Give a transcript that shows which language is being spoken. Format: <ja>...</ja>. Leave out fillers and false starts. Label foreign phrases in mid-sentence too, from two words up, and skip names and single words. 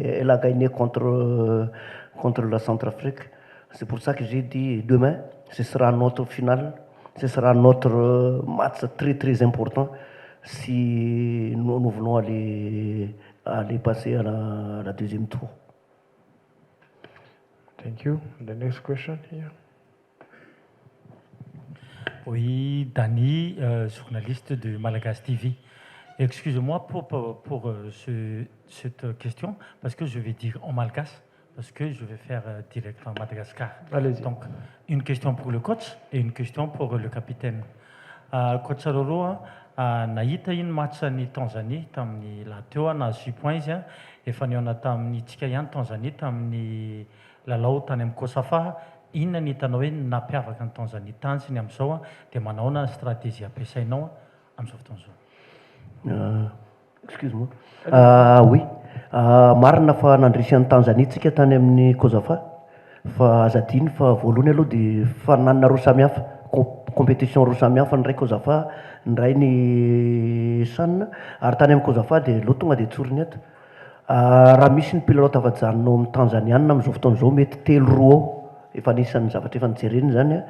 <fr>Elle a gagné contre la Centrafrique. C'est pour ça que j'ai dit demain, ce sera notre finale, ce sera notre match très très important si nous voulons aller passer à la 2e tour.</fr> <en>Thank you. The next question here.</en> <fr>Oui, Dani, journaliste de Malagas TV. Excusez-moi pour cette question, parce que je vais dire en malgache, parce que je vais faire direct en Madagascar. Allez-y. Donc, une question pour le coach et une question pour le capitaine.</fr> <mg>Coach Roro, nahita iny match ny Tanzanie tamin'ny lahateo na 6 points izy efa niona tamin'ny tsika ihany Tanzanie tamin'ny lalao tany amin'ny Kosafa. Inona ny hitanao hoe nampiavaka ny Tanzanie tany sy ny amin'izao dia manao na stratégie ampiasainao amin'izao fotoan'izao?</mg> <fr>Excuse-moi. Oui.</fr> <mg>Marina fa nandrisan'ny Tanzanie tsika tany amin'ny Kosafa fa azadiny fa voalohany aloha dia fa nanana roa samihafa compétition roa samihafa ny ray Kosafa ny ray ny Chan ary tany amin'ny Kosafa dia loha tonga dia tsoriny eto Raha misy ny mpilalao tavajanonao amin'ny Tanzaniana amin'izao fotoan'izao mety 3 eo, efa anisan'ny zavatra efa nijerena zany a.</mg>